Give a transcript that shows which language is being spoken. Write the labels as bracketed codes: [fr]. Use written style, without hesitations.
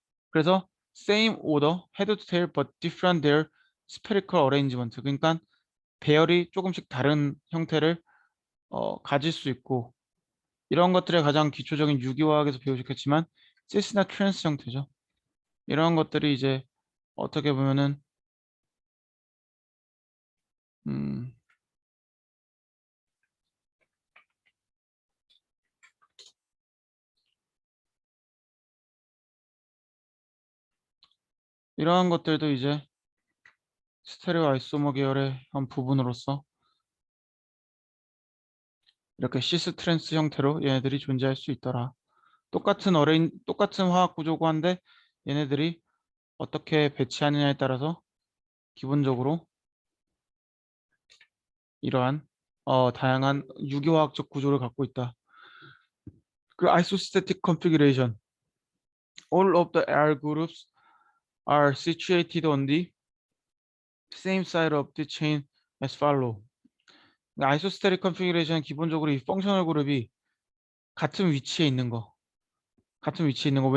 [en] 그래서 same order, head to tail but different their spherical arrangement. [ko] 그러니까 배열이 조금씩 다른 형태를 가질 수 있고 이런 것들의 가장 기초적인 유기화학에서 배우셨겠지만 시스나 트랜스 형태죠. 이런 것들이 이제 어떻게 보면은 음, 이러한 것들도 이제 스테레오 아이소머 계열의 한 부분으로서 이렇게 시스 트랜스 형태로 얘네들이 존재할 수 있더라. 똑같은 화학 구조고 한데 얘네들이 어떻게 배치하느냐에 따라서 기본적으로 이러한 다양한 유기화학적 구조를 갖고 있다. [en] 그 isostatic configuration. All of the R groups are situated on the same side of the chain as follow. [ko] 아이소스테릭 컨피그레이션 기본적으로 이 펑셔널 그룹이 같은 위치에 있는 거. 같은 위치에 있는 거.